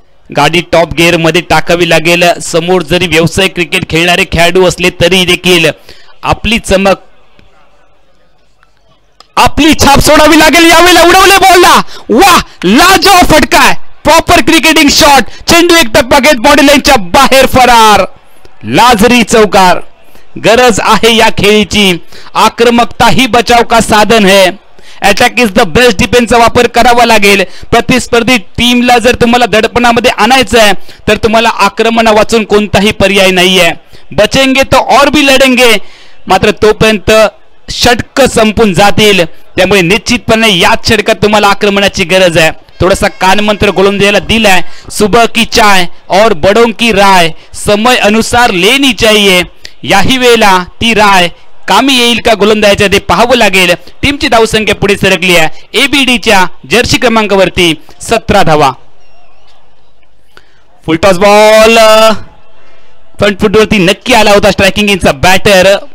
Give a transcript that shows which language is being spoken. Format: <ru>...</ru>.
<mr>गाडी top gear मध्ये टाकावी लागेल. समोर जरी व्यावसायिक क्रिकेट खेळणारे खेळाडू असले तरी देखील आपली चमक आपली छाप सोडावी लागेल. यावेळेला उडवले बॉलला. वाह, लाजवाब फटका. Proper cricketing shot. चेंडू एक टप्पा घेत बॉडी लाईनच्या बाहेर फरार. लाजरी चौकार. गरज आहे या खेळीची.</mr> <hi>आक्रमकता ही बचाव का साधन है.</hi> <en>attack is the best</en> <mr>डिफेन्सचा वापर करावा लागेल. प्रतिस्पर्धी टीमला जर तुम्हाला दडपणामध्ये आणायचं आहे तर तुम्हाला आक्रमणा वाचून कोणताही पर्याय नाहीये.</mr> <hi>बचेंगे तो और भी लढेंगे.</hi> <mr>मात्र तोपर्यंत षटक संपून जातील. त्यामुळे निश्चितपणे याच षटकात तुम्हाला आक्रमणाची गरज आहे. थोडासा कानमंत्र गोलंदाजाला दिलाय.</mr> <hi>सुबह की चाय और बड़ों की राय समय अनुसार लेनी चाहिए.</hi> <mr>याही वेळेला ती राय कामी येईल का गोलंदाजाच्या ते पाहावं लागेल. टीमची धावसंख्या पुढे सरकली आहे. एबीडीच्या जर्सी क्रमांकावरती 17 धावा. फुल टॉस बॉल फ्रंट फुटवरती नक्की आला होता स्ट्रायकिंग इनचा बॅटर.</mr>